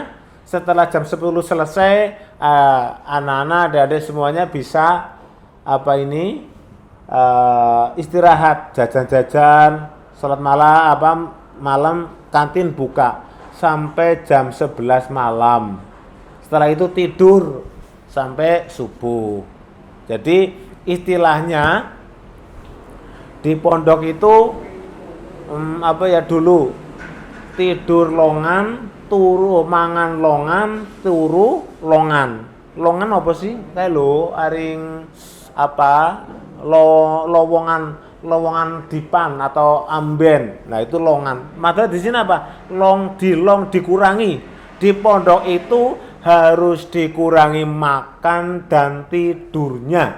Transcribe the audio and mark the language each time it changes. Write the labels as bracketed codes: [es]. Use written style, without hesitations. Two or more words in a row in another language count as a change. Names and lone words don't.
[id] Setelah jam 10 selesai, anak-anak, adik-adik semuanya bisa istirahat, jajan-jajan, sholat malam kantin buka sampai jam 11 malam. Setelah itu tidur sampai subuh. Jadi istilahnya di pondok itu dulu tidur longan, [jv] turu mangan longan, turu longan. [id] Longan apa sih? Kayak lo aring lowongan dipan atau amben. Nah, itu longan. Maka di sini apa? Long dikurangi. Di pondok itu harus dikurangi makan dan tidurnya.